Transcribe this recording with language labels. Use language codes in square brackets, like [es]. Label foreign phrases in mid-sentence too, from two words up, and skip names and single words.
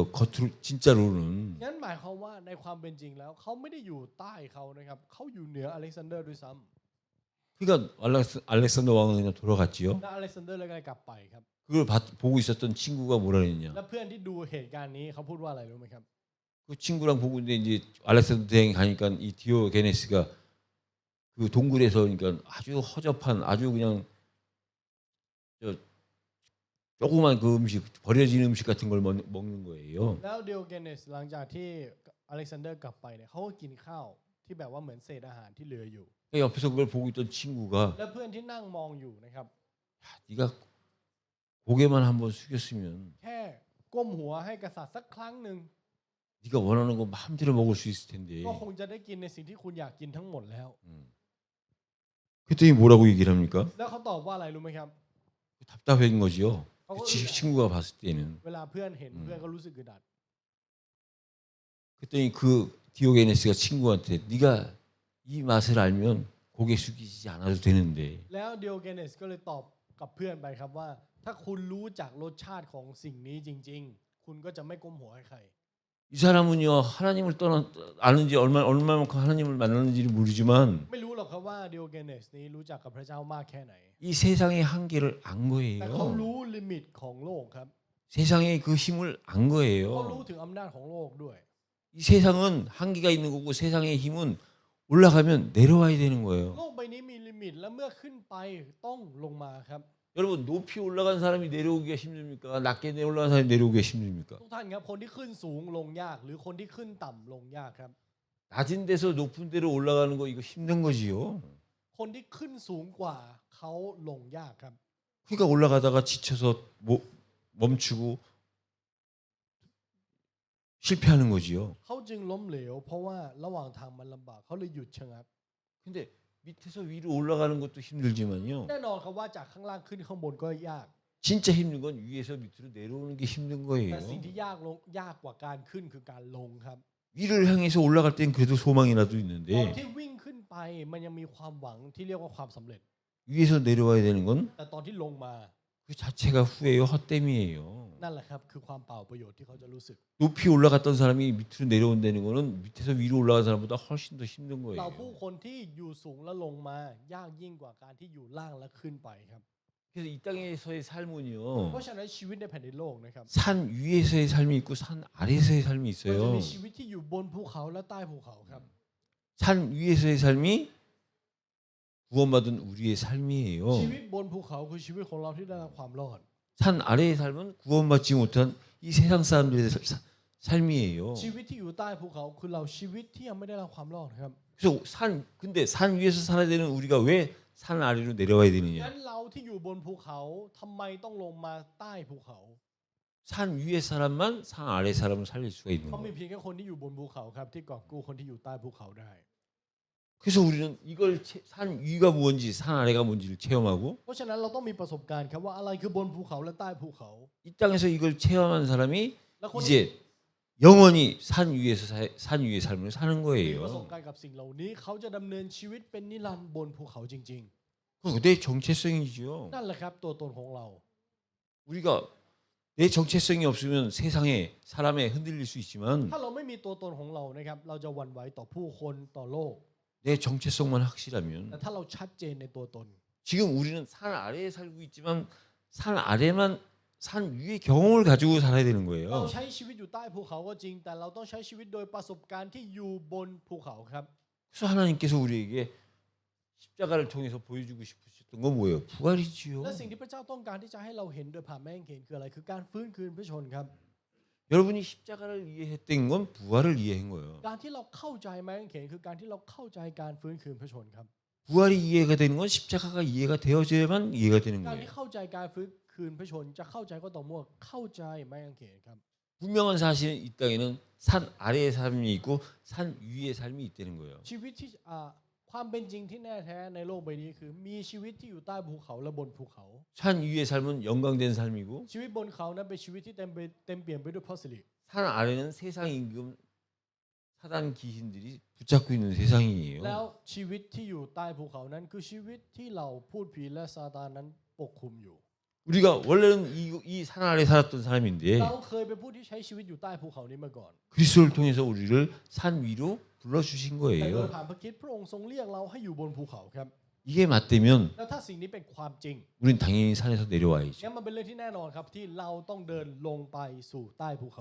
[ko] 겉으로 진짜로는. [th] งั้นหมายความว่าในความเป็นจริงแล้วเขาไม่ได้อยู่ใต้เขานะครับเขาอยู่เหนืออเล็กซานเดอร์ด้วยซ้ [ko] 그러니까 알렉산더 왕은 그냥 돌아갔지요. [th] ำและอเล็กซานเดอร์เลยกลับไปครับ [ko] 그걸 보고 있었던 친구가 뭐라 그랬냐. [th] และเพื่อนที่ดูเหตุการณ์นี้เขาพูดว่าอะไรรู้ไหมครับ [ko] 그 친구랑 보고 있는데 이제 알렉산더 대왕이 가니까 이 디오게네스가 그 동굴에서 그러니까 아주 허접한 아주 그냥 조그만 그 음식 버려진 음식 같은 걸 먹는 거예요. [th] แล้วดิโอเกเนสหลังจากที่อเล็กซานเดอร์กลับไปเนี่ยเขาก็กินข้าวที่แบบว่าเหมือนเศษอาหารที่เหลืออยู่ [ko] 옆에서 그걸 보고 있던 친구가 [th] และเพื่อนที่นั่งมองอยู่นะครับ [ko] 네가 고개만 한번 숙였으면 [th] แค่ก้มหัวให้กษัตริย์สักครั้งหนึ่ง [ko] 네가 원하는 거 마음대로 먹을 수 있을 텐데. [th] ก็คงจะได้กินในสิ่งที่คุณอยากกินทั้งหมดแล้ว [ko] 그랬더니 뭐라고 얘기를 합니까? [th] แล้วเขาตอบว่าอะไรรู้ไหมครับ [ko] 답답한 거지요. 어, 그 친구가 봤을 때는. [th] เวลาเพื่อนเห็นเพื่อนก็รู้สึกอึดอัด [ko] 그랬더니 그 디오게네스가 친구한테 네가 이 맛을 알면 고개 숙이지 않아도 되는데 [th] แล้วดิโอเกเนสก็เลยตอบกับเพื่อนไปครับว่า ถ้าคุณรู้จักรสชาติของสิ่งนี้จริง ๆ คุณก็จะไม่ก้มหัวให้ใคร [ko] 이 사람은요 하나님을 아는지 얼마만큼 하나님을 만났는지를 모르지만 [th] ไม่รู้หรอกครับว่าดิโอเกเนสนี้รู้จักกับพระเจ้ามากแค่ไหน [ko] 이 세상의 한계를 안 [th] แต่เขา [ko] 거예요. [th] รู้ลิมิตของโลกครับ [ko] 세상의 그 힘을 안 [th] เขารู้ [ko] 거예요. [th] ถึงอำนาจของโลกด้วย [ko] 이 세상은 한계가 있는 거고 세상의 힘은 올라가면 내려와야 되는 거예요. [th] โลกใบนี้มีลิมิตและเมื่อขึ้นไปต้องลงมาครับ [ko] 여러분 높이 올라간 사람이 내려오기가 힘듭니까? 낮게 올라간 사람이 내려오기가 힘듭니까? [th] ทุกท่านครับคนที่ขึ้นสูงลงยาก หรือคนที่ขึ้นต่ำลงยากครับ [ko] 낮은 데서 높은 데로 올라가는 거 이거 힘든 거지요. [th] คนที่ขึ้นสูงกว่าเขาลงยากครับ [ko] 그러니까 올라가다가 지쳐서 멈추고 실패하는 거지요. [th] เขาจึงล้มเหลวเพราะว่าระหว่างทางมันลำบากเขาเลยหยุดชะงัก [ko] 근데 밑에서 위로 올라가는 것도 힘들지만요. [th] แน่นอนครับว่าจากข้างล่างขึ้นข้างบนก็ยาก [ko] 진짜 힘든 건 위에서 밑으로 내려오는 게 힘든 [th] แต่สิ่ง [ko] 거예요. [th] ที่ยากกว่าการขึ้นคือการลงครับ [ko] 위를 향해서 올라갈 땐 그래도 소망이라도 [th] ตอน [ko] 있는데 [th] ที่วิ่งขึ้นไปมันยังมีความหวังที่เรียกว่าความสำเร็จ [ko] 위에서 내려와야 되는 건 [th] แต่ตอนที่ลงมา [ko] 그 자체가 후회요, 헛됨이에요. [th] นั่นแหละครับคือความเปล่าประโยชน์ที่เขาจะรู้สึก [ko] 높이 올라갔던 사람이 밑으로 내려온다는 거는 밑에서 위로 올라간 사람보다 훨씬 더 힘든 [th] เรา [ko] 거예요. [th] ผู้คนที่อยู่สูงแล้วลงมายากยิ่งกว่าการที่อยู่ล่างแล้วขึ้นไปครับ [ko] 그래서 이 땅에서의 삶은요. [th] เพราะฉะนั้นชีวิตในแผ่นดินโลกนะครับ [ko] 산 위에서의 삶이 있고 산 아래에서의 삶이 [th] มันจะ [ko] 있어요. [th] มีชีวิตที่อยู่บนภูเขาและใต้ภูเขาครับ [ko] 산 위에서의 삶이 구원받은 우리의 [th] ชี [ko] 삶이에요. [th] วิตบนภูเขาคือชีวิตของเราที่ได้รับความรอด [ko] 산 아래의 삶은 구원받지 못한 이 세상 사람들의 삶이에요. [th] ชีวิตที่อยู่ใต้ภูเขาคือเราชีวิตที่ยังไม่ได้รับความรอดครับ [ko] 그래서 근데 산 위에서 살아야 되는 우리가 왜 산 아래로 내려와야 [th] งั้ [ko] 되느냐? [th] นเราที่อยู่บนภูเขาทำไมต้องลงมาใต้ภูเขา [ko] 산 위에 사람만 산 아래 사람을 살릴 수가 있는 [th] เขาะมี [ko] 거예요. [th] เพียงแค่คนที่อยู่บนภูเขาครับที่กอบกู้คนที่อยู่ใต้ภูเขาได้ [ko] 그래서 우리는 이걸 산 위가 뭔지 산 아래가 뭔지를 체험하고 [th] เพราะฉะนั้นเราต้องมีประสบการณ์ครับว่าอะไรคือบนภูเขาและใต้ภูเขา [ko] 이 땅에서 이걸 체험한 사람이 [th] และคนที่ [ko] 이제 영원히 산 위에서 산 위의 삶을 사는 [th] มีประสบ [ko] 거예요. [th] การณ์กับสิ่งเหล่านี้เขาจะดำเนินชีวิตเป็นนิรันดร์บนภูเขาจริง [ko] 그거 내 정체성이지요. [th] ๆ นั่นแหละครับตัวตนของเรา [ko] 우리가 내 정체성이 없으면 세상에 사람에 흔들릴 수 있지만 [th] ถ้าเราไม่มีตัวตนของเรานะครับเราจะหวั่นไหวต่อผู้คนต่อโลก [ko] 내 정체성만 확실하면 [th] แต่ถ้าเราชัดเจนในตัวตน [ko] 지금 우리는 산 아래에 살고 있지만 산 아래만 산 위의 경험을 가지고 살아야 되는 [th] เรา [ko] 거예요. [th] ใช้ชีวิตอยู่ใต้ภูเขาก็จริง แต่เราต้องใช้ชีวิตโดยประสบการณ์ที่อยู่บนภูเขาครับ [ko] 그래서 하나님께서 우리에게 십자가를 통해서 보여주고 싶으셨던 건 뭐예요? 부활이지요. [th] และสิ่งที่พระเจ้าต้องการที่จะให้เราเห็นโดยผ่านแม่งเขนคืออะไรคือการฟื้นคืนพระชนครับ [ko] 여러분이 십자가를 이해했던 건 부활을 이해한 거예요. [th] การที่เราเข้าใจแม่งเขนคือการที่เราเข้าใจการฟื้นคืนพระชนครับ [ko] 부활이 이해가 되는 건 십자가가 이해가 되어져야만 이해가 되는 [th] การที่ [ko] 거예요. [th] เข้าใจการฟื้นคืนพระชนจะเข้าใจก็ต่อเมื่อเข้าใจแม่งเขนครับ [ko] 분명한 사실은 이 땅에는 산 아래의 삶이 있고 산 위의 삶이 있다는 거예요. [th] ชีวิตที่ความเป็นจริงที่แน่แท้ในโลกใบนี้คือมีชีวิตที่อยู่ใต้ภูเขาและบนภูเขา [ko] 산 위의 삶은 영광된 삶이고 [th] ชีวิตบนเขานั้นเป็นชีวิตที่เต็มเปี่ยมไปด้วยพระสิริ [ko] 산 아래는 세상 임금 사단 귀신들이 붙잡고 있는 세상이에요. [th] แล้วชีวิตที่อยู่ใต้ภูเขานั้นคือชีวิตที่เราพูดผีและซาตานนั้นปกคลุมอยู่ [ko] 우리가 원래는 이 산 아래 살았던 사람인데 [th] เราเคยเป็นผู้ที่ใช้ชีวิตอยู่ใต้ภูเขานี้มาก่อน [ko] 그리스도를 통해서 우리를 산 위로 불러주신 [th] แต่โดย [ko] 거예요. [th] ผ่านพระคริสต์พระองค์ทรงเรียกเราให้อยู่บนภูเขาครับ [ko] 이게 맞다면 [th] แล้วถ้าสิ่งนี้เป็นความจริง [ko] 우린 당연히 산에서 내려와야죠. [th] งั้นมันเป็นเรื่องที่แน่นอนครับที่เราต้องเดินลงไปสู่ใต้ภูเขา